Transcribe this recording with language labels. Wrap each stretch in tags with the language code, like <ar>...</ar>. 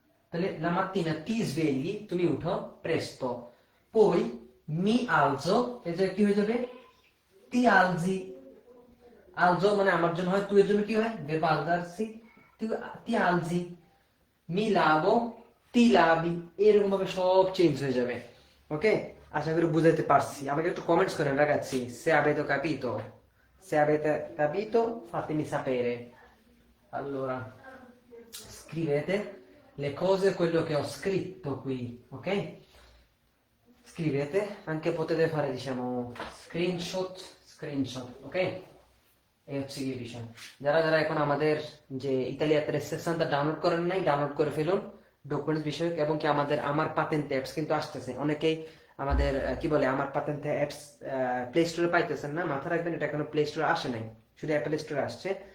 <bn>তাহলে</bn> <it>la mattina ti svegli</it> <bn>তুমি উঠো</bn> <it>presto, poi mi alzo,</it> <bn>এই যে কি হয়ে যাবে, ti alzi, alzo মানে আমার জন্য হয়, তুই এর জন্য কি হয় verbo alzarsi,</bn> <it>ti alzi, mi lavo, ti lavi,</it> <bn>এরকম ভাবে সব চেঞ্জ হয়ে যাবে। ওকে, আশা করি বুঝাইতে পারছি, আমাকে একটু কমেন্টস করেন</bn> <it>ragazzi se avete capito, se avete capito fatemi sapere, allora scrivete le cose, quello che ho scritto qui, ok, scrivete, anche potete fare diciamo screenshot, ok,</it> <bn>এই হচ্ছে কি বিষয়। যারা যারা এখন আমাদের যে ইতালিয়া 360 ডাউনলোড করেন নাই, ডাউনলোড করে ফেলুন ডকুমেন্টস বিষয়ক, এবং কি আমাদের আমার পাতেন্ট অ্যাপস কিন্তু আসতেছে, অনেকেই আমাদের কি বলে আমার পাতেন্ট অ্যাপস প্লে স্টোরে পাইতেছেন না, মাথা রাখবেন এটা এখনো প্লে স্টোরে আসে নাই, শুধু অ্যাপল স্টোরে আসছে।</bn>